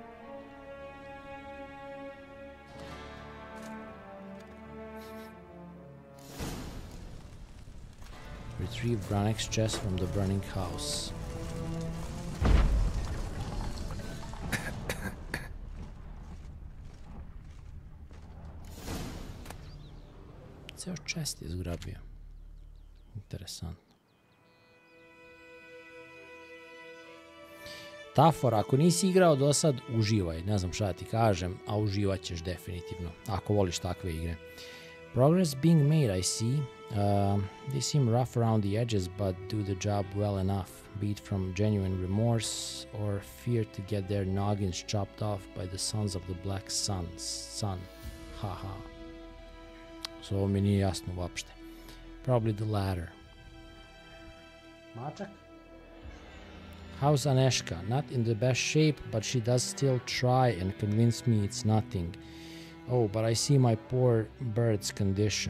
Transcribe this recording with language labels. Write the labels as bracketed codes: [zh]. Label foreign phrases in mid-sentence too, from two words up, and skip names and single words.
[en] Retrieve Branek's chest from the burning house. [bs] Ceo chest je zgrabio. Interesantno. Tafor, ako nisi igrao do sad, uživaj. Ne znam šta da ti kažem, a uživat ćeš definitivno, ako voliš takve igre. [en] Progress being made, I see. They seem rough around the edges, but do the job well enough, be it from genuine remorse or fear to get their noggins chopped off by the sons of the Black Sun. Haha. [bs] So ovo mi nije jasno uopšte. [en] Probably the latter. Mačak? How's Aneška? Not in the best shape, but she does still try and convince me it's nothing. Oh, but I see my poor bird's condition.